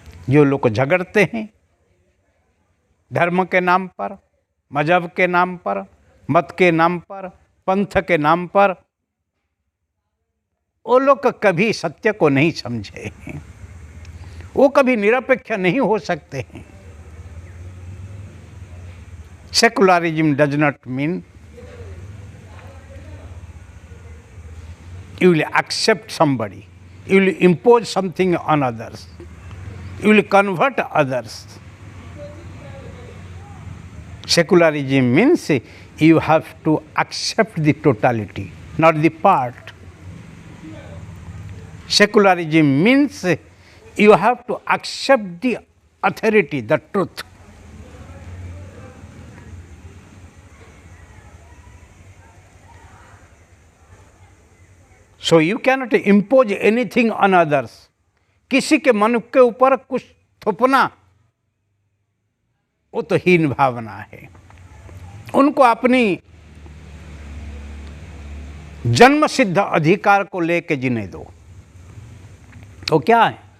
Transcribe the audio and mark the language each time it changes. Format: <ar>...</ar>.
<hi>जो लोग झगड़ते हैं धर्म के नाम पर, मजहब के नाम पर, मत के नाम पर, पंथ के नाम पर, वो लोग कभी सत्य को नहीं समझे हैं, वो कभी निरपेक्ष नहीं हो सकते हैं।</hi> <en>Secularism does not mean you will accept somebody, you will impose something on others, you will convert others. Secularism means you have to accept the totality, not the part. Secularism means you have to accept the authority, the truth. So you cannot impose anything on others.</en> <hi>किसी के मन के ऊपर कुछ थोपना, वो तो हीन भावना है। उनको अपनी जन्म सिद्ध अधिकार को लेके जीने दो। तो क्या है?</hi>